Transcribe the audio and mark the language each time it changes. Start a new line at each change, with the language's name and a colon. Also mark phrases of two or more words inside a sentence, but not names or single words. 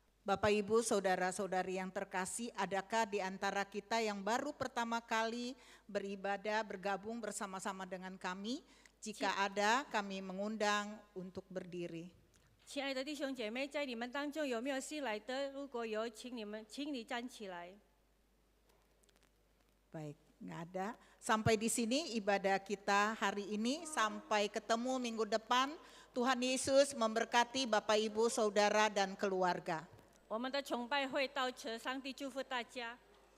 Indonesian: Bapak Ibu, saudara-saudari yang terkasih, adakah di antara kita yang baru pertama kali beribadah, bergabung bersama-sama dengan kami? Jika ada, kami mengundang untuk berdiri.
Chinese: 亲爱的弟兄姐妹，在你们当中有没有新来的？如果有，请你站起来。
Indonesian: Baik, nggak ada. Sampai di sini ibadah kita hari ini, sampai ketemu minggu depan. Tuhan Yesus memberkati Bapak Ibu, Saudara dan keluarga.
Chinese: 我们的崇拜会到此，上帝祝福大家。